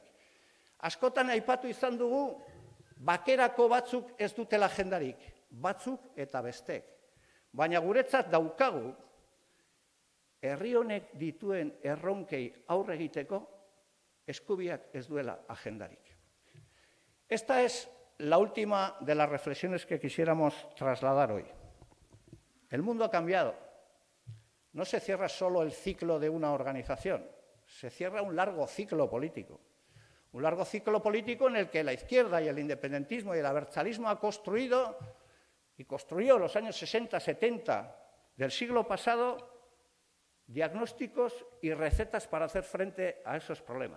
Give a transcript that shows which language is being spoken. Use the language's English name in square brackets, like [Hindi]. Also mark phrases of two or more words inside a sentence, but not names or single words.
[Basque] Askotan aipatu izan dugu, bakerako batzuk ez dutela agendarik. Batzuk eta bestek. Baina guretzat daukagu, herri honek dituen erronkei aurre egiteko, eskubiak ez duela agendarik. [Spanish] Esta es la última de las reflexiones que quisiéramos trasladar hoy. El mundo ha cambiado. No se cierra solo el ciclo de una organización, se cierra un largo ciclo político. Un largo ciclo político en el que la izquierda y el independentismo y el abertzalismo ha construido y construyó en los años 60, 70 del siglo pasado diagnósticos y recetas para hacer frente a esos problemas.